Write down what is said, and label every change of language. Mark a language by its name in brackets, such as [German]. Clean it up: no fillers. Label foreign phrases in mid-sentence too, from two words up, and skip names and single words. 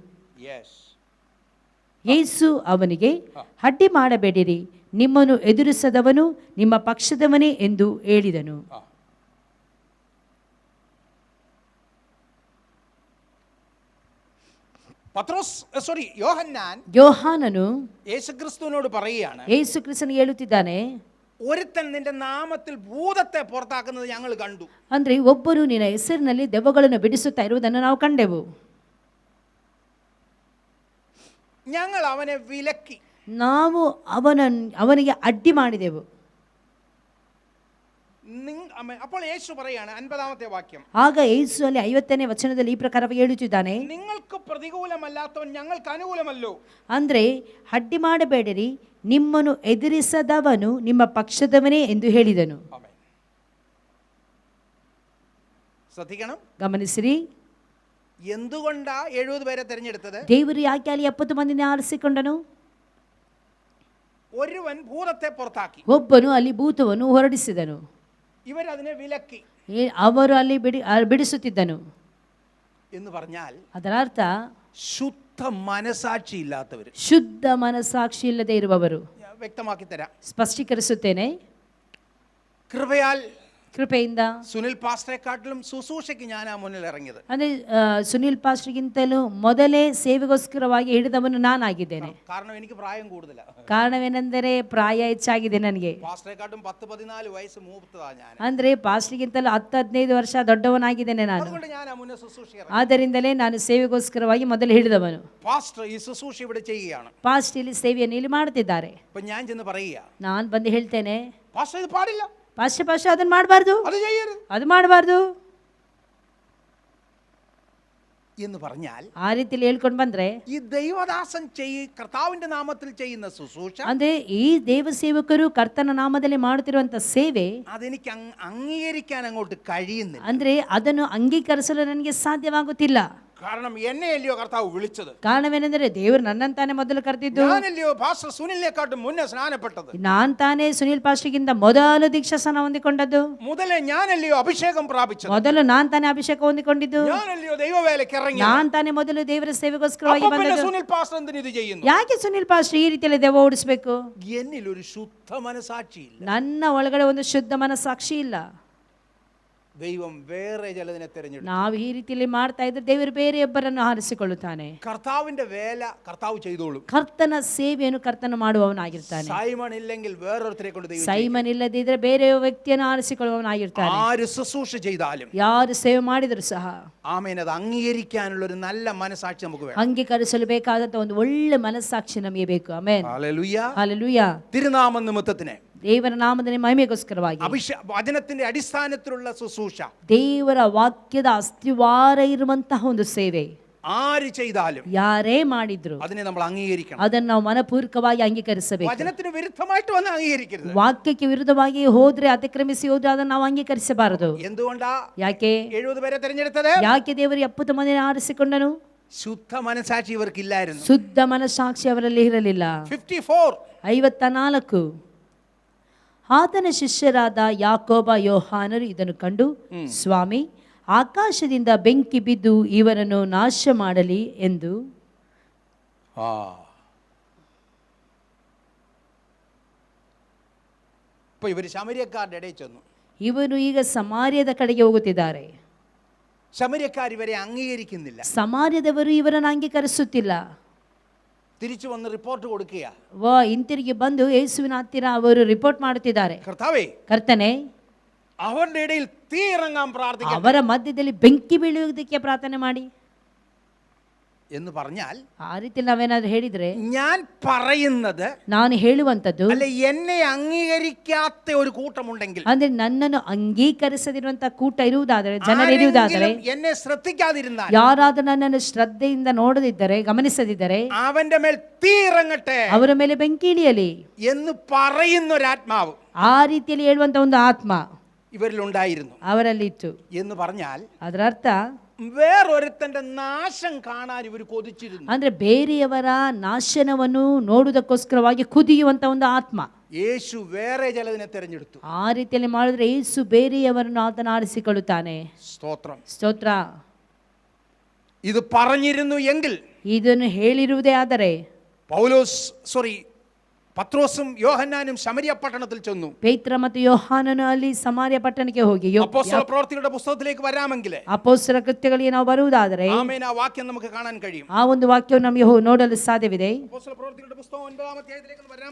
[Kannada] ಯೇಸು ಅವನಿಗೆ, ಅಡ್ಡಿ ಮಾಡಬೇಡಿರಿ, ನಿಮ್ಮನ್ನು ಎದುರಿಸದವನು ನಿಮ್ಮ ಪಕ್ಷದವನೇ ಎಂದು ಹೇಳಿದನು. ಯೋಹಾನನು [Malayalam] യേശുക്രിസ്തുവിനോട് പറയുകയാണ്, [Kannada] ಯೇಸು ಕ್ರಿಸ್ತನಿಗೆ ಹೇಳುತ್ತಿದ್ದಾನೆ, [Malayalam] ഒരുത്തൻ നിന്റെ നാമത്തിൽ ഭൂതത്തെ പുറത്താക്കുന്നത് ഞങ്ങൾ കണ്ടു. [Kannada] ಅಂದ್ರೆ ಒಬ್ಬರು ನಿನ್ನ ಹೆಸರಿನಲ್ಲಿ ದೆವ್ವಗಳನ್ನು ಬಿಡಿಸುತ್ತಾ ಇರುವುದನ್ನು ನಾವು ಕಂಡೆವು. [Malayalam] ഞങ്ങൾ അവനെ വിലക്കി, [Kannada] ನಾವು ಅವನಿಗೆ ಅಡ್ಡಿ ಮಾಡಿದೆವು. [Malayalam] അപ്പോൾ യേശു പറയാണ് 50-ാമത്തെ വാക്യം, [Kannada] ಆಗ ಯೇಸು ಅಲ್ಲಿ 50ನೇ ವಚನದಲ್ಲಿ ಈ ಪ್ರಕಾರವಾಗಿ ಹೇಳುತ್ತಿದ್ದಾನೆ, [Malayalam] നിങ്ങൾക്ക് പ്രതികൂലമല്ലാത്തവൻ ഞങ്ങൾക്ക് അനുകൂലമല്ലോ. [Kannada] ಅಂದ್ರೆ ಅಡ್ಡಿ ಮಾಡಬೇಡಿರಿ, ನಿಮ್ಮನ್ನು ಎದುರಿಸದವನು ನಿಮ್ಮ ಪಕ್ಷದವನೇ ಎಂದು ಹೇಳಿದನು. [Malayalam] ആമേൻ. ശ്രദ്ധിക്കണം, [Kannada] ಗಮನಿಸಿರಿ, [Malayalam] എന്തുകൊണ്ടാ 70 പേരെ തിരഞ്ഞെടുത്തത്? [Kannada] ದೇವರು ಯಾಕೆ ಅಲ್ಲಿ 70 ಮಂದಿನ ಆರಿಸಿಕೊಂಡನು? [Malayalam] ഒരുവൻ ഭൂതത്തെ പുറത്താക്കി, [Kannada] ಒಬ್ಬನು ಅಲ್ಲಿ ಭೂತವನ್ನು ಹೊರಡಿಸಿದನು, [Malayalam] ഇവരതിനെ വിലക്കി [Kannada] ಅವರು ಅಲ್ಲಿ ಬಿಡಿಸುತ್ತಿದ್ದನು. [Malayalam] എന്ന് പറഞ്ഞാൽ [Kannada] ಅದರ ಅರ್ಥ [Malayalam] ശുദ്ധ മനസാക്ഷി ഇല്ലാത്തവർ. [Kannada] ಶುದ್ಧ ಮನಸ್ಸಾಕ್ಷಿ ಇಲ್ಲದೆ ಇರುವವರು. [Malayalam] വ്യക്തമാക്കി തരാം. [Kannada] ಸ್ಪಷ್ಟೀಕರಿಸುತ್ತೇನೆ. [Malayalam] കൃപയാൽ [Kannada] ಕೃಪೆಯಿಂದ [Malayalam] സുനിൽ പാസ്റ്ററെക്കാട്ടിലും ശുശ്രൂഷയ്ക്ക് ഞാനാ മുന്നിൽ ഇറങ്ങിയത്. [Kannada] ಅಂದ್ರೆ ಸುನಿಲ್ ಪಾಸ್ಟರ್ಗಿಂತಲೂ ಮೊದಲೇ ಸೇವೆಗೋಸ್ಕರವಾಗಿ ಹಿಡಿದವನು ನಾನಾಗಿದ್ದೇನೆ. [Malayalam] കാരണം എനിക്ക് പ്രായം കൂടുതലാ. [Kannada] ಕಾರಣವೇನೆಂದರೆ ಪ್ರಾಯ ಹೆಚ್ಚಾಗಿದೆ ನನಗೆ. [Malayalam] പാസ്റ്ററെക്കാട്ടും 10-14 വയസ്സ് മൂത്തതാ ഞാൻ. [Kannada] ಅಂದ್ರೆ ಪಾಸ್ಟರ್ಗಿಂತಲೂ 10-15 ವರ್ಷ ದೊಡ್ಡವನಾಗಿದ್ದೇನೆ ನಾನು. [Malayalam] അതുകൊണ്ട് ഞാനാ മുന്നേ ശുശ്രൂഷ. [Kannada] ಆದ್ದರಿಂದಲೇ ನಾನು ಸೇವೆಗೋಸ್ಕರವಾಗಿ ಮೊದಲು ಹಿಡಿದವನು. [Malayalam] പാസ്റ്റർ ഈ ശുശ്രൂഷ ഇവിടെ ചെയ്യുകയാണ്. [Kannada] ಪಾಸ್ಟ್ ಇಲ್ಲಿ ಸೇವೆಯನ್ನು ಇಲ್ಲಿ ಮಾಡುತ್ತಿದ್ದಾರೆ. [Malayalam] അപ്പോൾ ഞാൻ ചെന്ന് പറയുക, [Kannada] ನಾನು ಬಂದು ಹೇಳ್ತೇನೆ, [Malayalam] പാസ്റ്റർ ഇത് പാടില്ല, [Kannada] ಪಾಸ್ಟರ್ ಅದನ್ನ ಮಾಡಬಾರ್ದು, [Malayalam] അത് ചെയ്യരുത്, [Kannada] ಅದು ಮಾಡಬಾರ್ದು [Malayalam] എന്ന് പറഞ്ഞാൽ [Kannada] ಆ ರೀತಿಯಲ್ಲಿ ಹೇಳ್ಕೊಂಡು ಬಂದ್ರೆ [Malayalam] ഈ ദൈവദാസൻ കർത്താവിന്റെ നാമത്തിൽ ചെയ്യുന്ന ശുശ്രൂഷ, [Kannada] ಅಂದ್ರೆ ಈ ದೇವ ಸೇವಕರು ಕರ್ತನ ನಾಮದಲ್ಲಿ ಮಾಡುತ್ತಿರುವಂತ ಸೇವೆ [Malayalam] അതെനിക്ക് അംഗീകരിക്കാൻ അങ്ങോട്ട് കഴിയുന്നില്ല. [Kannada] ಅಂದ್ರೆ ಅದನ್ನು ಅಂಗೀಕರಿಸಲು ನನಗೆ ಸಾಧ್ಯವಾಗುತ್ತಿಲ್ಲ. [Malayalam] കാരണം എന്നെ അല്ലയോ കർത്താവ് വിളിച്ചത്. [Kannada] ಕಾರಣವೇನೆಂದರೆ ದೇವರು ನನ್ನನ್ನು ತಾನೇ ಮೊದಲು ಕರೆದಿದ್ದು. [Malayalam] ഞാനല്ലയോ പാസ്റ്റർ സുനിലിനെക്കാട്ടും മുന്നേ സ്നാനപ്പെട്ടത്. [Kannada] ನಾನು ತಾನೇ ಸುನಿಲ್ ಪಾಸ್ಟರ್ಗಿಂತ ಮೊದಲು ದೀಕ್ಷಾಸ್ನಾನ ಹೊಂದಿಕೊಂಡದ್ದು. [Malayalam] ಮೊದಲೇ ഞാനല്ലയോ അഭിഷേകം പ്രാപിച്ചത്. [Kannada] ಮೊದಲು ನಾನು ತಾನೇ ಅಭಿಷೇಕ ಹೊಂದಿಕೊಂಡಿದ್ದು. [Malayalam] ഞാനല്ലയോ ദൈവവേലയ്ക്ക് ഇറങ്ങിയത്. [Kannada] ನಾನು ತಾನೇ ಮೊದಲು ದೇವರ ಸೇವೆಗೋಸ್ಕರವಾಗಿ ಬಂದದ್ದು. [Malayalam] സുനിൽ പാസ്റ്റർ എന്തിനു ഇത് ചെയ്യുന്നു? [Kannada] ಯಾಕೆ ಸುನಿಲ್ ಪಾಸ್ಟರ್ ಈ ರೀತಿಯಲ್ಲಿ ದೇವ ಓಡಿಸಬೇಕು? [Malayalam] എന്നിൽ ഒരു ശുദ്ധ മനസാക്ഷി ഇല്ല. [Kannada] ನನ್ನ ಒಳಗಡೆ ಒಂದು ಶುದ್ಧ ಮನಸ್ಸಾಕ್ಷಿ ಇಲ್ಲ. [Malayalam] ദൈവം വേറെ ചിലതിനെ തിരഞ്ഞെടുത്തു. [Kannada] ನಾವು ಈ ರೀತಿಯಲ್ಲಿ ಮಾಡ್ತಾ ಇದ್ರೆ ದೇವರು ಬೇರೆಯೊಬ್ಬರನ್ನು ಆರಿಸಿಕೊಳ್ಳುತ್ತಾನೆ. [Malayalam] കർത്താവിന്റെ വേല കർത്താവ് ചെയ്തോളും. [Kannada] ಕರ್ತನ ಸೇವೆಯನ್ನು ಕರ್ತನ ಮಾಡುವವನಾಗಿರ್ತಾನೆ. [Malayalam] സൈമൺ ഇല്ലെങ്കിൽ വേറൊരുത്തരെ കൊണ്ട് ദൈവം. [Kannada] ಸೈಮನ್ ಇಲ್ಲದಿದ್ರೆ ಬೇರೆ ವ್ಯಕ್ತಿಯನ್ನು ಆರಿಸಿಕೊಳ್ಳುವವನಾಗಿರ್ತಾನೆ. [Malayalam] ആര് ശുശ്രൂഷ ചെയ്താലും, [Kannada] ಯಾರು ಸೇವೆ ಮಾಡಿದ್ರು ಸಹ [Malayalam] ആമേൻ, അത് അംഗീകരിക്കാനുള്ള ഒരു നല്ല മനസാക്ഷി നമുക്ക് വേണം. [Kannada] ಅಂಗೀಕರಿಸಲು ಬೇಕಾದಂತ ಒಂದು ಒಳ್ಳೆ ಮನಸ್ಸಾಕ್ಷಿ ನಮಗೆ ಬೇಕು. ಆಮೆನ್. [Malayalam] ഹല്ലേലൂയ. [Kannada] ಹಲ್ಲೆಲೂಯಾ. [Malayalam] തിരുനാമ നിമിത്തത്തിന്, [Kannada] ದೇವರ ನಾಮದ ಮಹಿಮೆಗೋಸ್ಕರವಾಗಿ, [Malayalam] വചനത്തിന്റെ അടിസ്ഥാനത്തിലുള്ള ശുശ്രൂഷ, [Kannada] ದೇವರ ವಾಕ್ಯದ ಅಸ್ತಿವಾರ ಇರುವಂತಹ ಒಂದು ಸೇವೆ [Malayalam] ആര് ചെയ്താലും [Kannada] ಯಾರೇ ಮಾಡಿದ್ರು [Malayalam] അതിനെ നമ്മൾ അംഗീകരിക്കണം. [Kannada] ಅದನ್ನು ನಾವು ಮನಪೂರ್ವಕವಾಗಿ ಅಂಗೀಕರಿಸಬೇಕು. [Malayalam] വചനത്തിന് വിരുദ്ധമായിട്ട് വന്ന് അംഗീകരിക്കരുത്. [Kannada] ವಾಕ್ಯಕ್ಕೆ ವಿರುದ್ಧವಾಗಿ ಹೋದ್ರೆ, ಅತಿಕ್ರಮಿಸಿ ಹೋದ್ರೆ ಅದನ್ನು ನಾವು ಅಂಗೀಕರಿಸಬಾರದು. [Malayalam] എന്തുകൊണ്ടാ [Kannada] ಯಾಕೆ [Malayalam] 70 പേരെ തിരഞ്ഞെടുത്തത്? [Kannada] ಯಾಕೆ ದೇವರು 70 ಮಂದಿನ ಆರಿಸಿಕೊಂಡನು? [Malayalam] ശുദ്ധ മനസാക്ഷി ഇവർക്കില്ലായിരുന്നു. [Kannada] ಶುದ್ಧ ಮನಸ್ಸಾಕ್ಷಿ ಅವರಲ್ಲಿ ಇರಲಿಲ್ಲ. 54 54 ಆತನ ಶಿಷ್ಯರಾದ ಯಾಕೋಬ ಯೋಹಾನರು ಇದನ್ನು ಕಂಡು, ಸ್ವಾಮಿ, ಆಕಾಶದಿಂದ ಬೆಂಕಿ ಬಿದ್ದು ಇವರನ್ನು ನಾಶ ಮಾಡಲಿ ಎಂದು. [Malayalam] ഇപ്പൊ ഇവർ ശമര്യക്കാരുടെ ഇടയിൽ ചെന്നു. [Kannada] ಇವರು ಈಗ ಸಮಾರ್ಯದ ಕಡೆಗೆ ಹೋಗುತ್ತಿದ್ದಾರೆ. [Malayalam] ശമര്യക്കാർ ഇവരെ അംഗീകരിക്കുന്നില്ല. [Kannada] ಸಮಾರ್ಯದವರು ಇವರನ್ನು ಅಂಗೀಕರಿಸುತ್ತಿಲ್ಲ. [Malayalam] തിരിച്ചു വന്ന് റിപ്പോർട്ട് കൊടുക്കുക. [Kannada] ಹಿಂತಿರುಗಿ ಬಂದು ಯೇಸುವಿನ ಹತ್ತಿರ ಅವರು ರಿಪೋರ್ಟ್ ಮಾಡುತ್ತಿದ್ದಾರೆ, [Malayalam] കർത്താവേ, [Kannada] ಕರ್ತನೆ, [Malayalam] അവരുടെ ഇടയിൽ തീ ഇറങ്ങാൻ പ്രാർത്ഥിക്കണം [Kannada] ಅವರ ಮಧ್ಯದಲ್ಲಿ ಬೆಂಕಿ ಬೀಳುವುದಕ್ಕೆ ಪ್ರಾರ್ಥನೆ ಮಾಡಿ [Malayalam] എന്ന് പറഞ്ഞാൽ, [Kannada] ಆ ರೀತಿ ನಾವೇನಾದ್ರೂ ಹೇಳಿದ್ರೆ, [Malayalam] ഞാൻ പറയുന്നത്, [Kannada] ನಾನು ಹೇಳುವಂಥದ್ದು, [Malayalam] അല്ലെ എന്നെ അംഗീകരിക്കാത്ത ഒരു കൂട്ടമുണ്ടെങ്കിൽ, [Kannada] ಅಂದ್ರೆ ನನ್ನನ್ನು ಅಂಗೀಕರಿಸದಿರುವಂತಹ ಕೂಟ ಇರುವುದಾದರೆ, ಜನರು ಇರುವುದಾದರೆ, [Malayalam] എന്നെ ശ്രദ്ധിക്കാതിരുന്നാൽ, [Kannada] ಯಾರಾದ್ರೂ ನನ್ನನ್ನು ಶ್ರದ್ಧೆಯಿಂದ ನೋಡದಿದ್ದರೆ, ಗಮನಿಸದಿದ್ದರೆ, [Malayalam] അവന്റെ മേൽ തീ ഇറങ്ങട്ടെ [Kannada] ಅವರ ಮೇಲೆ ಬೆಂಕಿ ಇಳಿಯಲಿ [Malayalam] എന്ന് പറയുന്നൊരാത്മാവ് [Kannada] ಆ ರೀತಿಯಲ್ಲಿ ಹೇಳುವಂತ ಒಂದು ಆತ್ಮ [Malayalam] ഇവരിലുണ്ടായിരുന്നു [Kannada] ಅವರಲ್ಲಿತ್ತು [Malayalam] എന്ന് പറഞ്ഞാൽ, [Kannada] ಅದರ ಅರ್ಥ [Malayalam] വേറൊരുത്തന്റെ നാശം കാണാൻ ഇവർ കൊതിച്ചിരുന്നു. [Kannada] ಅಂದ್ರೆ ಬೇರೆಯವರ ನಾಶನವನ್ನು ನೋಡುವುದಕ್ಕೋಸ್ಕರವಾಗಿ ಕುದಿಯುವಂತ ಒಂದು ಆತ್ಮ. [Malayalam] യേശു വേറെ ചിലതിനെ തിരഞ്ഞെടുത്തു. [Kannada] ಆ ರೀತಿಯಲ್ಲಿ ಮಾಡಿದ್ರೆ ಯೇಸು ಬೇರೆಯವರನ್ನು ಆತನ ಆರಿಸಿಕೊಳ್ಳುತ್ತಾನೆ. [Malayalam] സ്തോത്രം. [Kannada] ಸ್ತೋತ್ರ. [Malayalam] ഇത് പറഞ്ഞിരുന്നു എങ്കിൽ, [Kannada] ಇದನ್ನು ಹೇಳಿರುವುದೇ ಆದರೆ, [Malayalam] പത്രോസും യോഹന്നാനും ശമരിയ പട്ടണത്തിൽ ചെന്നു. [Kannada] ಪೇತ್ರ ಮತ್ತು ಯೋಹಾನನು ಅಲ್ಲಿ ಸಮಾರ್ಯ ಪಟ್ಟಣಕ್ಕೆ ಹೋಗಿ, [Malayalam] അപ്പോസ്തല പ്രവൃത്തികളുടെ പുസ്തകത്തിലേക്ക് വരാമെങ്കിൽ, [Kannada] ಅಪೊಸ್ತಲರ ಕೃತ್ಯಗಳಿಗೆ ನಾವು ಬರುವುದಾದರೆ, [Malayalam] ആമേൻ, ആ വാക്യം നമുക്ക് കാണാൻ കഴിയും. [Kannada] ಆ ಒಂದು ವಾಕ್ಯವನ್ನು ನಮಗೆ ನೋಡಲು ಸಾಧ್ಯವಿದೆ. [Malayalam] അപ്പോസ്തല പ്രവൃത്തികളുടെ പുസ്തകം 9-ാം അധ്യായത്തിലേക്ക് വരാമോ?